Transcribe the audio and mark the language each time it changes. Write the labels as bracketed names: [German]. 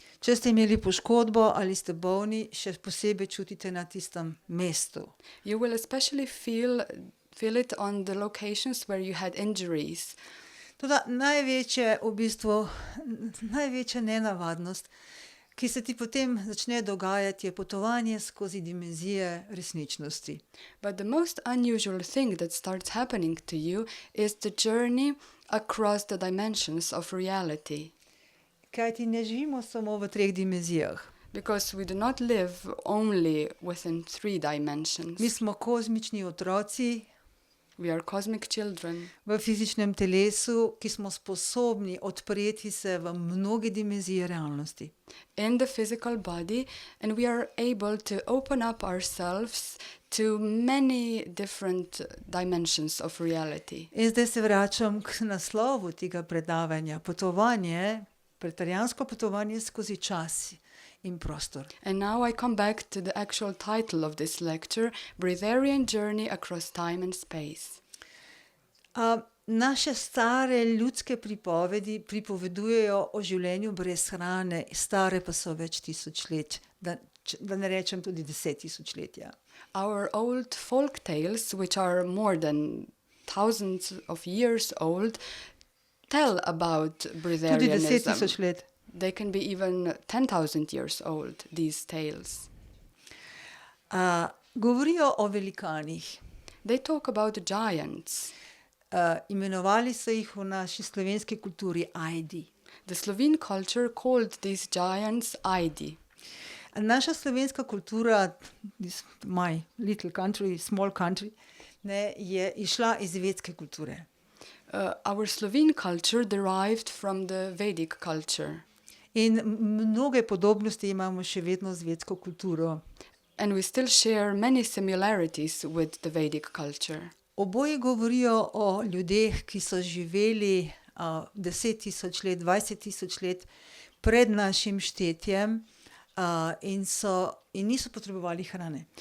[Slovenian] Če ste imeli poškodbo ali ste bolni, še posebej čutite na tistem mestu. [English] You will especially feel it on the locations where you had injuries. [Slovenian] Toda največja nenavadnost, ki se ti potem začne dogajati, je potovanje skozi dimenzije resničnosti. [English] But the most unusual thing that starts happening to you is the journey across the dimensions of reality. [Slovenian] Kajti ne živimo samo v 3 dimenzijah. [English] Because we do not live only within 3 dimensions. [Slovenian] Mi smo kozmični otroci. [English] We are cosmic children. [Slovenian] V fizičnem telesu, ki smo sposobni odpreti se v mnoge dimenzije realnosti. [English] In the physical body, and we are able to open up ourselves to many different dimensions of reality. [Slovenian] In zdaj se vračam k naslovu tega predavanja. Potovanje, preterijansko potovanje skozi čas in prostor. [English] And now I come back to the actual title of this lecture, Breatharian Journey Across Time and Space. [Slovenian] Naše stare ljudske pripovedi pripovedujejo o življenju brez hrane, stare pa so več tisočletja, da ne rečem tudi 10 000. [English] Our old folk tales, which are more than thousands of years old, tell about breatharianism. [Slovenian] Tudi 10 000 let. [English] They can be even 10,000 years old, these tales. [Slovenian] Govorijo o velikanih. [English] They talk about giants. [Slovenian] Imenovali so jih v naši slovenski kulturi Ajdi. [English] The Slovene culture called these giants Ajdi. [Slovenian] Naša slovenska kultura, [English] my little country, small country, [Slovenian] je išla iz vedske kulture. [English] Our Slovene culture derived from the Vedic culture. [Slovenian] In mnoge podobnosti imamo še vedno z vedsko kulturo. [English] And we still share many similarities with the Vedic culture. [Slovenian] Oboje govorijo o ljudeh, ki so živeli 10 000 let, 20 000 let pred našim štetjem in niso potrebovali hrane.